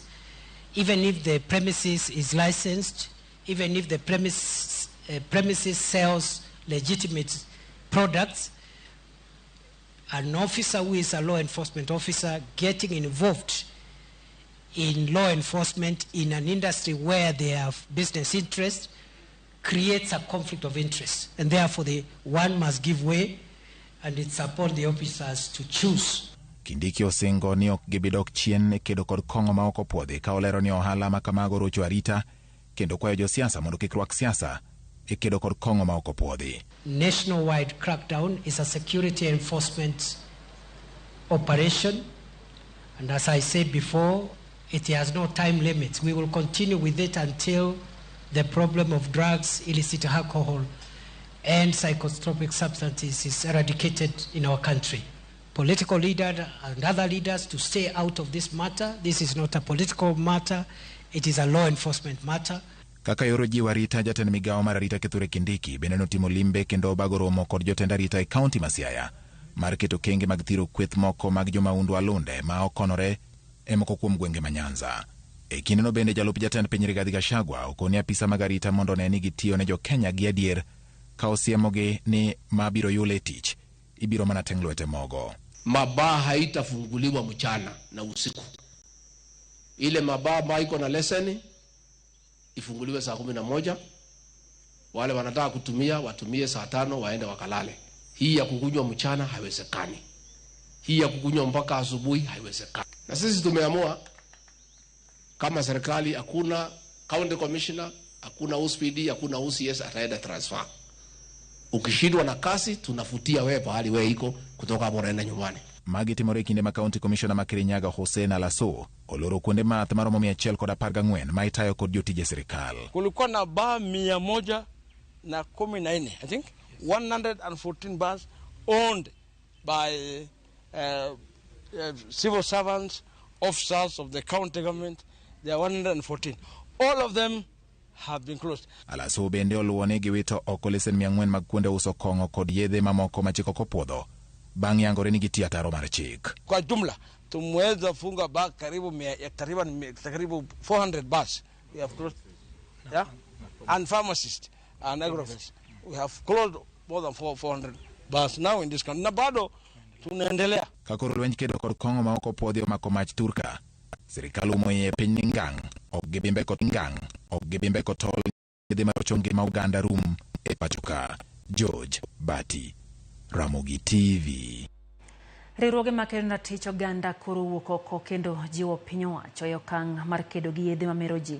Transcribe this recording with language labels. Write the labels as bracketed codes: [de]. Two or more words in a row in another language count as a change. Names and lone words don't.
[en] Even if the premises is licensed, even if the premises sells legitimate products, an officer who is a law enforcement officer getting involved in law enforcement in an industry where they have business interests creates a conflict of interest, and therefore the one must give way, and it's upon the officers to choose. [luo] Kindiki osingo ni ok gibidok chien e kedo kod kong'o ma ok opuodhi ka olero ni ohala ma kamago rocho arita kendo kwayo josiasa mondo kik rwak siasa e kedo kod kong'o ma ok opuodhi. [en] Nationwide crackdown is a security enforcement operation, and as I said before, it has no time limits. We will continue with it until the problem of drugs, illicit alcohol, and psychotropic substances is eradicated in our country. Political leaders and other leaders to stay out of this matter. This is not a political matter, it is a law enforcement matter. [luo] Kaka yoro jiwa arita, jatend migawo mar arita Kithure Kindiki bende notimo limbe kendo bago romo kod jotend arita e kaunti ma Siaya mar keto kenge mag thiro kweth moko mag jomaundu alunde ma okonore e moko kuom gwenge ma Nyanza. E kindeno bende jalup jatend piny Rigathi Gachagua okoni apisa mag arita mondo ne ni gitiyo ne jo-Kenya gi adier ka osiemogi ni mabiro yule tich ibiro mana teng' lwete mogo. [sw] Mabaa haitafunguliwa mchana na usiku. Ile mabaa ambayo iko na leseni ifunguliwe saa 11. Wale wanataka kutumia watumie saa 5 waende wakalale. Hii ya kukunywa mchana haiwezekani. Hii ya kukunywa mpaka asubuhi haiwezekani. Na sisi tumeamua kama serikali, hakuna [en] county commissioner, [sw] hakuna OCPD, hakuna OCS ataenda transfer. Ukishindwa na kasi tunafutia wewe pahali wewe iko kutoka hapo unaenda nyumbani. [luo] Magi timore kinde ma [en] county commissioner [luo] ma Kirinyaga Hussein Alaso oloro kuonde math maromo 114 ma itayo kod jotije sirikal. [sw] Kulikuwa na [en] bar 114, I think 114 bars owned by civil servants, officers of the county government. There are 114. All of them have been closed. [luo] Alaso bende oluwone gi wito oko lesen 400 mag kuonde uso kong'o kod yedhe mamoko machiko kopuodho bang' yangore ni gitia taro mar chik. [sw] Kwa jumla tumeweza funga bar karibu 400 bars. [en] We have closed, yeah? And pharmacists and agrovests. We have closed more than 400 bars now in this country. [sw] Na bado tunaendelea. [luo] Kakoro lwenj kedo kod kong'o ma ok opuodhi omako mach Turka. Sirikal umoye piny ni ngang' ok gibimbe kot tol yedhe ma ochonge ma Uganda rum e pachoka. George Bati, RamogiTV. Riwruoge makelo na tich oganda koro wuok oko kendo jiwo piny owacho e okang' mar kedo gi yedhe mamero ji.